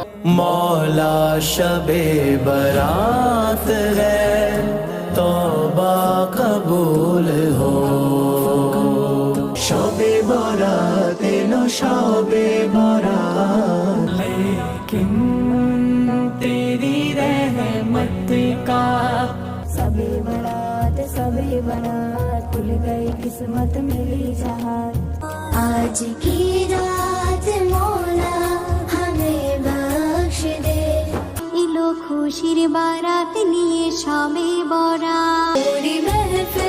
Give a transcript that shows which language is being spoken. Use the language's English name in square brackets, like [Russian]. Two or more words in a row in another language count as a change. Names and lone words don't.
[Urdu] مولا شب برات ہے توبہ قبول ہو، شب برات نو شب برات، لیکن تیری رحمت کا سب برات کھل گئی قسمت ملی جہاں، آج کی رات مولا ہمیں بخش دے، [Bangla] এলো খুশির বারাত নিয়ে সবে বরাত। [Urdu] پوری محفل